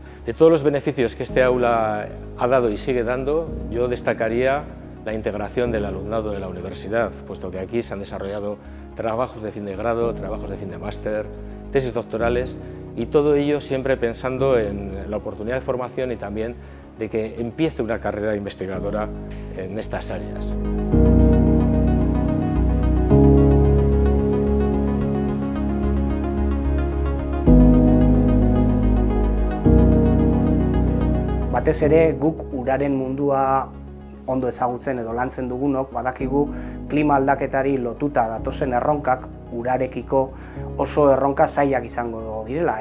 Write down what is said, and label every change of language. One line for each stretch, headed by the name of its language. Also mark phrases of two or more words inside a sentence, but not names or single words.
Spanish: De todos los beneficios que este aula ha dado y sigue dando, yo destacaría la integración del alumnado de la universidad, puesto que aquí se han desarrollado trabajos de fin de grado, trabajos de fin de máster, tesis doctorales, y todo ello siempre pensando en la oportunidad de formación y también de que empiece una carrera investigadora en estas áreas.
Basque: Batez ere, guk uraren mundua ondo ezagutzen edo lantzen dugunok, badakigu klima aldaketari lotuta datozen erronkak urarekiko oso erronka zailak izango direla.